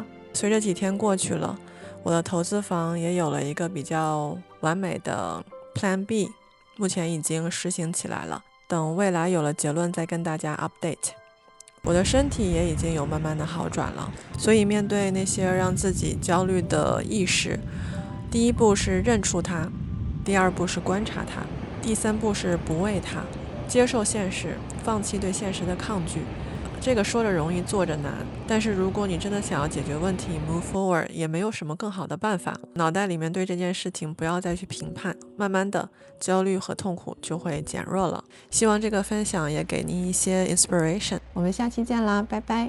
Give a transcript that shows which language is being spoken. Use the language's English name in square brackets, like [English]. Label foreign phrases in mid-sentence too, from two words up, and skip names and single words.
[Chinese] 隨着幾天過去了，我的投資房也有了一個比較完美的 [English] Plan B， [Chinese] 目前已經實行起來了，等未來有了結論再跟大家 update。我的身體也已經有慢慢的好轉了，所以面對那些讓自己焦慮的意識，第一步是認出它，第二步是觀察它，第三步是不畏它，接受現實，放棄對現實的抗拒。這個說着容易做着難，但是如果你真的想要解決問題 [English] move forward， [Chinese] 也沒有什麼更好的辦法。腦袋裡面對這件事情不要再去評判，慢慢的焦慮和痛苦就會減弱了。希望這個分享也給您一些 inspiration。我們下期見啦，拜拜。